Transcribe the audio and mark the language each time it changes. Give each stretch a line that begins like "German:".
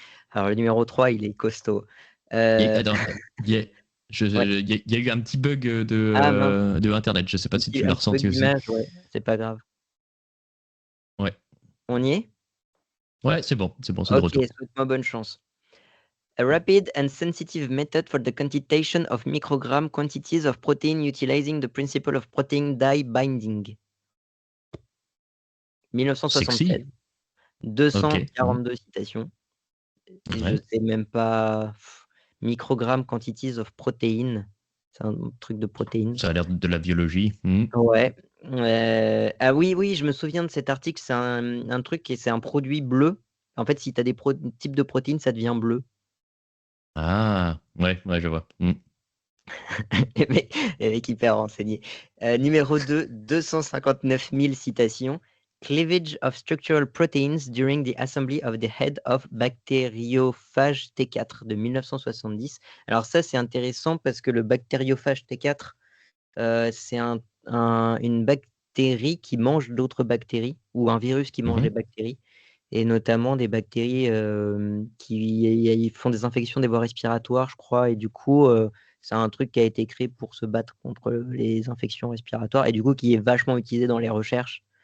French: Alors le numéro 3, il est costaud. Heu, Attends, il y a, ouais. il y a eu un petit bug Ah mince, de Internet. Je sais pas si tu l'as un petit bug ressenti aussi. d'image, ouais, c'est pas grave. Ouais, On y est? ouais, c'est bon, c'est de OK, retour. souhaite-moi bonne chance.
English: A rapid and sensitive method for the quantitation of microgram quantities of protein utilizing the principle of protein dye binding.
French: Sexy. 1976. Ok. Mhm. 242 citations et je Ouais. sais même pas
English: microgram quantities of protein,
French: c'est un truc de protéines. Ça a l'air de la biologie. Mhm. Ouais, ah oui, oui, je me souviens de cet article, c'est un truc et c'est un produit bleu. En fait, si tu as des types de protéines, ça devient bleu. Ah, ouais, je vois. Les mecs hyper renseignés. Numéro 2, 259 000 citations.
English: Cleavage of structural proteins during the assembly of the head of bactériophage T4
French: de 1970. Alors ça, c'est intéressant parce que le bactériophage T4, c'est une bactérie qui mange d'autres bactéries ou un virus qui mange des Mhm. bactéries et notamment des bactéries qui font des infections des voies respiratoires, je crois. Et du coup, c'est un truc qui a été créé pour se battre contre les infections respiratoires et du coup qui est vachement utilisé dans les recherches.